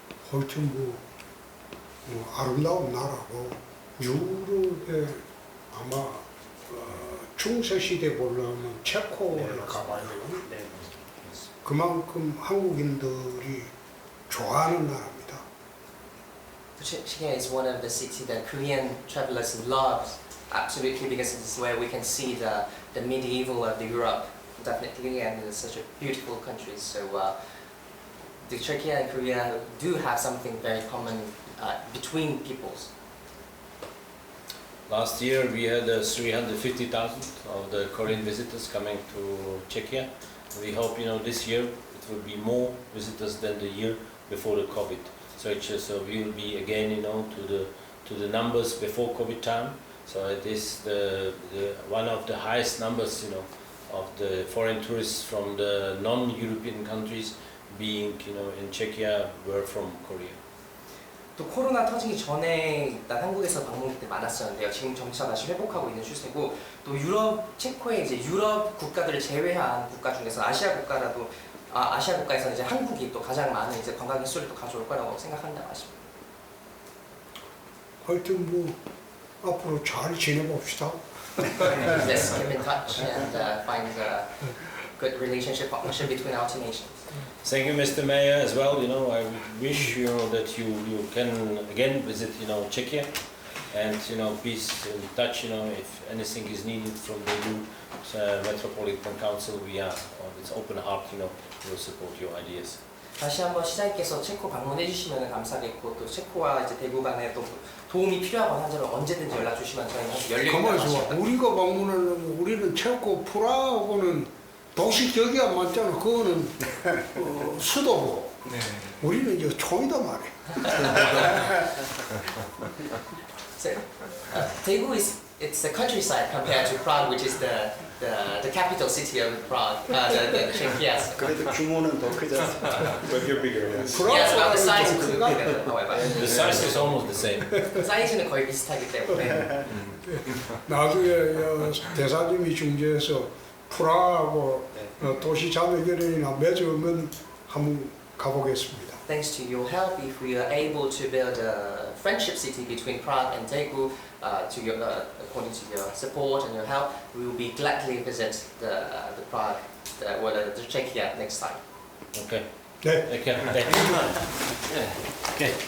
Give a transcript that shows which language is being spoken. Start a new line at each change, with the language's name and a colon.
Korean: 하여튼 아름다운 나라고 유럽에 아마 중세 시대 보려면 체코를 가봐야 되거든요. 네. 그만큼 한국인들이 좋아하는 나라입니다.
English: Czechia is one of the cities that Korean travelers love, absolutely, because this is where we can see the medieval of the Europe, definitely, and it's such a beautiful country. So the Czechia and Korea do have something very common between peoples. Last year we had 350,000 of the Korean visitors coming to Czechia. We hope, this year it will be more visitors than the year before the COVID. So we will be again, to the numbers before COVID time. So it is the one of the highest numbers, of the foreign tourists from the non-European countries being, in Czechia were from Korea.
Korean: 또 코로나 터지기 전에 일단 한국에서 방문객들 많았었는데요. 지금 점차 다시 회복하고 있는 추세고 또 체코의 이제 유럽 국가들을 제외한 국가 중에서 아시아 국가에서는 이제 한국이 또 가장 많은 이제 관광객 수를 또 가져올 거라고 생각한다고 하십니다. 하여튼 앞으로 잘 지내봅시다.
English: Let's keep in touch and find a good relationship, partnership between our two nations. Thank you, Mr. Mayor, as well. I wish that you can again visit, Czechia, and please in touch. If anything is needed from the EU Metropolitan Council, we are with open heart. We'll support your ideas.
Korean: 다시 한번 시장님께서 체코 방문해 주시면 감사하겠고 또 체코와 이제 대구 간에 또 도움이 필요하거나 하면 언제든지 연락 주시면 저희는 항상 열려 있다고 가만히 하십니다. 있어. 우리가 방문하려면 우리는 체코 프라하고는 도시 격이야 맞잖아. 그거는 수도고. 네. 우리는 이제 총이다 말이야.
English: So, Daegu it's the countryside compared to Prague, which is the capital city of Prague, the Czechia.
Korean: 그래도 규모는 더 크지 않습니까?
English: But you're bigger, yes. Yes, about the size
Korean: 좀
English: is
Korean: 크다.
English: bigger, however. The size is almost the same.
Korean: 사이즈는 거의 비슷하기 때문에 나중에 대사님이 중재해서 프라하고 도시 자매결연이나 맺으면 한번 가보겠습니다.
English: Thanks to your help, if we are able to build a friendship city between Prague and Daegu, according to your support and your help, we will be gladly visit the Prague, the Czechia next time. Okay.
Korean: 네.
English: Okay. Okay.